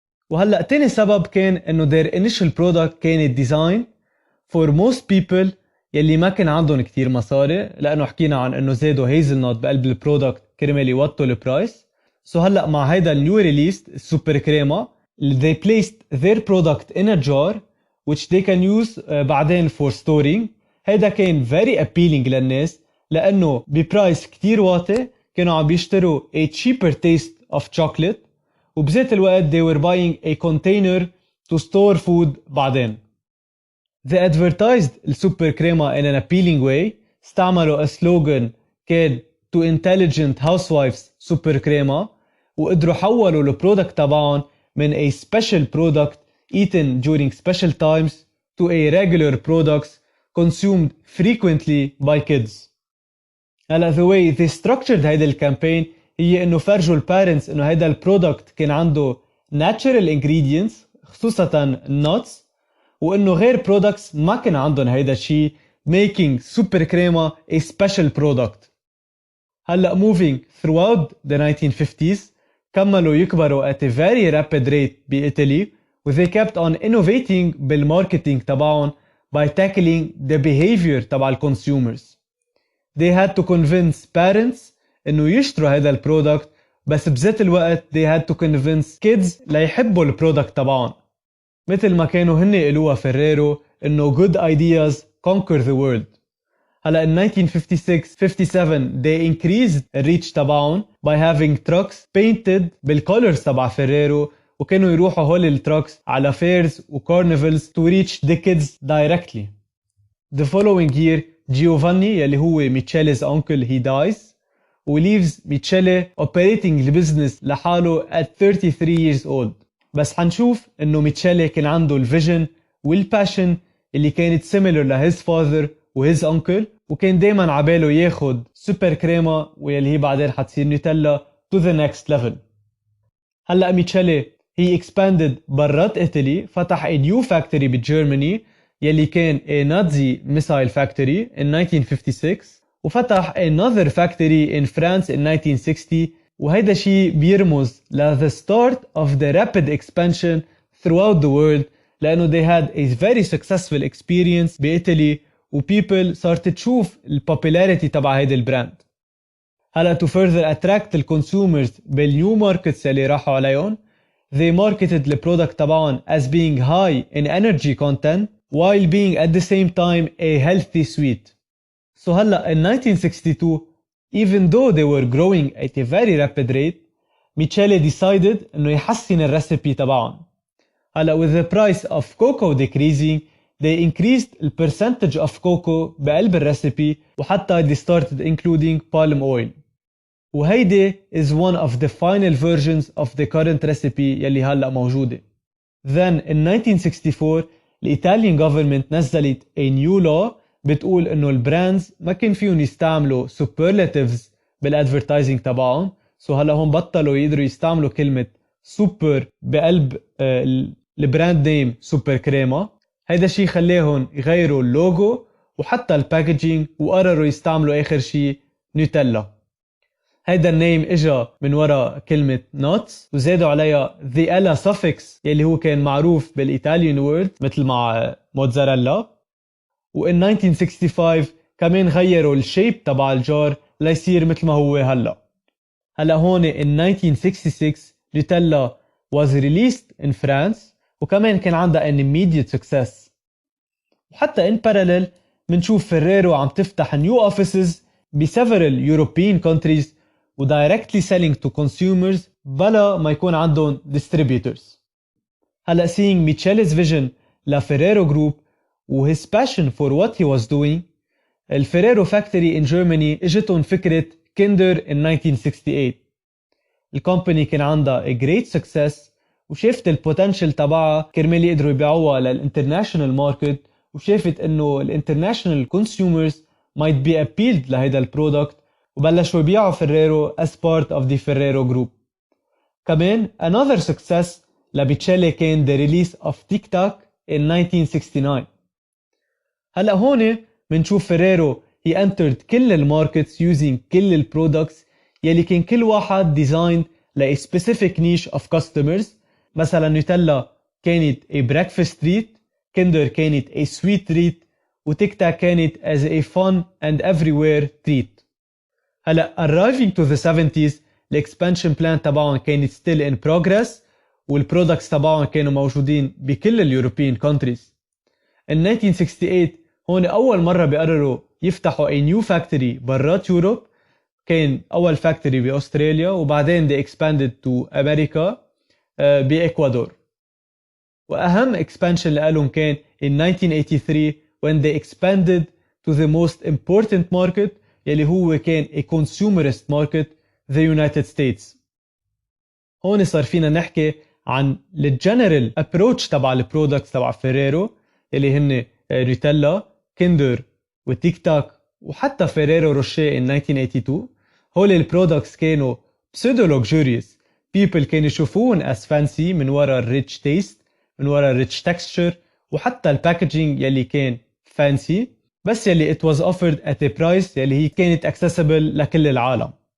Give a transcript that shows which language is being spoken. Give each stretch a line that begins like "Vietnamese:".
Arabic: وهلأ تاني سبب كان انه
English: their initial product
Arabic: كانت
English: design for most people
Arabic: يلي ما كان عندهم كتير مصاري لأنه حكينا عن انه زادوا هيزلنوت بقلب البرودكت كرمال يوطوا البرايس.
English: So
Arabic: هلأ مع هيدا النيو ريليست السوبر كريما
English: they placed their product in a jar which they can use بعدين for storing.
Arabic: هيدا كان
English: very appealing
Arabic: للناس لأنه ببرايس كتير واطي كانوا عم بيشتروا
English: a cheaper taste of chocolate
Arabic: وبذات الوقت
English: they were buying a container to store food بعدين. They advertised السوبر كريما in an appealing way.
Arabic: استعملوا
English: a slogan كان to intelligent housewives super كريما
Arabic: وقدروا حولوا البرودكت تبعهم
English: من a special product eaten during special times to a regular products consumed frequently by kids.
Arabic: هلا
English: the way they structured
Arabic: هيدا الكامبين هي انه فرجوا البارنتس انه هيدا البرودكت كان عنده
English: natural ingredients
Arabic: خصوصا nuts وانه غير products ما كان عندهم هيدا الشيء
English: making super crema a special product. هلا moving throughout the 1950s
Arabic: كملوا يكبروا
English: at a very rapid rate بإيطالي و they kept on innovating
Arabic: بالماركتينج تبعهم
English: by tackling the behavior تبع الكونسيومرز. They had to convince parents
Arabic: انه يشتروا هذا البرودكت بس بذات الوقت
English: they had to convince kids
Arabic: ليحبوا البرودكت تبعهم مثل ما كانوا هن يقولوها فيريرو انه
English: good ideas conquer the world. هلا in 1956-57 they increased الريتش تبعهم by having trucks painted بالcolors تبع فيريرو
Arabic: وكانوا يروحوا هول التراكس على
English: fairs و carnivals to reach the kids directly. The following year Giovanni
Arabic: يلي هو
English: Michele's uncle he dies و leaves Michele operating البزنس لحاله at 33 years old.
Arabic: بس حنشوف انه ميتشيلي كان عنده الفيجن والباشن اللي كانت
English: similar لhis father
Arabic: و his uncle وكان دايما عباله ياخد سوبر كريما واللي هي بعدين حتصير نوتيلا
English: to the next level. هلأ Michele he expanded برات إيطالي فتح a new factory بجيرماني يلي كان a Nazi missile factory in 1956 وفتح another factory in France in 1960
Arabic: وهيدا شيء بيرمز ل
English: the start of the rapid expansion throughout the world لأنه they had a very successful experience بإيطالي و people
Arabic: صارت تشوف
English: الpopularity تبع هيدا البراند. هلا to further attract the consumers
Arabic: بالنيو ماركتس اللي راحوا عليهم
English: they marketed the product تبعهم as being high in energy content while being at the same time a healthy sweet. So هلا in 1962 even though they were growing at a very rapid rate Michele decided
Arabic: انه يحسن الريسبي تبعهم.
English: هلا with the price of cocoa decreasing they increased the percentage of cocoa
Arabic: بقلب الريسبي وحتى
English: they started including palm oil. وهيدي is one of the final versions of the current recipe
Arabic: يلي هلأ موجودة.
English: Then in 1964 الإيطاليان government
Arabic: نزلت
English: a new law
Arabic: بتقول إنه البراندز ما كان فيهم يستعملوا
English: superlatives بالادفرتايزنج تبعهم.
Arabic: So هلأ هم بطلوا يقدروا يستعملوا كلمة سوبر بقلب البراند نيم سوبر كريما. هيدا الشيء خليهم يغيروا اللوجو وحتى الباكجينج وقرروا يستعملوا آخر شيء نوتيلا. هيدا النيم اجا من وراء كلمة nuts وزادوا عليها the ella suffix يلي هو كان معروف بالإيطاليان وورد مثل مع موتزاريلا. وإن 1965 كمان غيروا الشيب تبع الجار ليصير مثل ما هو هلأ.
English: هلأ هون in 1966 Nutella was released in France
Arabic: وكمان كان عندها
English: an immediate success. وحتى in parallel
Arabic: منشوف فيريرو عم تفتح
English: new offices ب several European countries و directly selling to consumers
Arabic: بلا ما يكون عندهم
English: distributors. هلأ seeing Michele's vision لفيريرو group و his passion for what he was doing الفيريرو فاكتوري in Germany
Arabic: اجتهم فكرة كيندر
English: in 1968.
Arabic: الكومباني كان عندها
English: a great success
Arabic: وشافت البوتنشل تبعها كرمال يقدروا يبيعوها للانترناشنال ماركت وشافت انه الانترناشنال consumers might be appealed لهيدا البرودكت وبلشوا يبيعوا فيريرو
English: as part of the Ferrero group. كمان another success لبيتشيلي كان the release of Tic Tac in 1969.
Arabic: هلأ هون منشوف فيريرو he entered كل الماركتس using كل البرودكتس يلي كان كل واحد
English: designed ل a specific niche of customers. مثلا Nutella كانت a breakfast treat, كندر كانت a sweet treat
Arabic: وتيك تاك كانت
English: as a fun and everywhere treat. هلا arriving to the 70s الاكسبانشن plan تبعهم كانت still in progress
Arabic: والبرودكتس تبعهم كانوا موجودين بكل
English: اليوروبيان countries. in 1968
Arabic: هون أول مرة بيقرروا يفتحوا
English: a new factory برات Europe.
Arabic: كان أول factory بأستراليا وبعدين
English: they expanded to
Arabic: أمريكا بإكوادور. وأهم
English: expansion لهم كان in 1983 when they expanded to the most important market
Arabic: يلي هو كان
English: a consumerist market the United States.
Arabic: هون صار فينا نحكي عن الجنرال approach تبع البرودكتس تبع فيريرو يلي هن نوتيلا، كيندر وتيك تاك وحتى فيريرو روشيه in 1982. هول البرودكتس كانوا
English: pseudo luxurious.
Arabic: people كانوا يشوفون as fancy من وراء الريتش تيست، من وراء الريتش texture وحتى الباكجينج يلي كان fancy بس يلي
English: it was offered at a price
Arabic: يلي هي كانت accessible لكل العالم.